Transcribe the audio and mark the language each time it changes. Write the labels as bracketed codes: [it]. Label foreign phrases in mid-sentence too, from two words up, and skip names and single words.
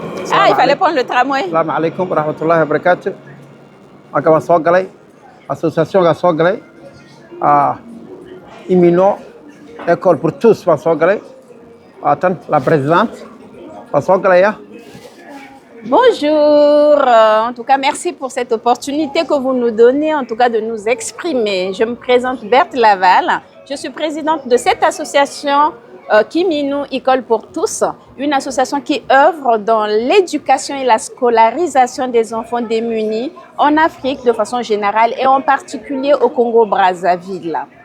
[fr] Ah, il fallait prendre le tramway. [ar] السلام عليكم ورحمة الله وبركاته. [so] Marka waan soo galay association-ga soo galay Imino École pour tous waan soo galay waatan [fr] la présidente [so] waan soo galaya. [fr] Bonjour, en tout cas merci pour cette opportunité que vous nous donnez, en tout cas de nous exprimer. Je me présente Berthe Laval, je suis présidente de cette association Kimino École pour tous, une association qui œuvre dans l'éducation et la scolarisation des enfants démunis en Afrique de façon générale et en particulier au Congo-Brazzaville.